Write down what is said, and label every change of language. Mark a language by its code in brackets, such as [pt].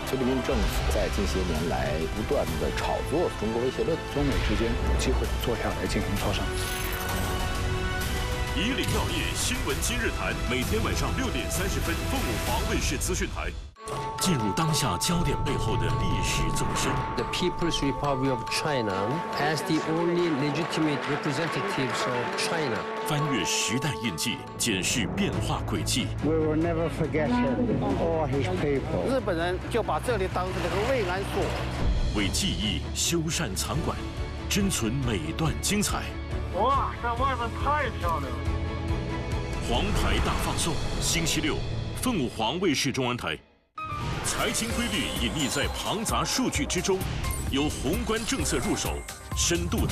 [zh] 菲律宾政府在近些年来不断的炒作中国威胁论，中美之间有机会坐下来进行磋商。以岭药业新闻今日谈，每天晚上6:30奉入华卫视资讯台，进入当下焦点背后的历史纵深。 [en] The People's Republic of China as the only legitimate representatives of China。 [zh] 翻越时代印记，检视变化轨迹。 [en] We will never forget him or his people。 [zh] 日本人就把这里当成了个慰安所。为记忆修缮藏馆，珍存每段精彩。哇，这外面太漂亮了！黄牌大放送，星期六，凤凰卫视中文台。财经规律隐匿在庞杂数据之中，由宏观政策入手，深度探。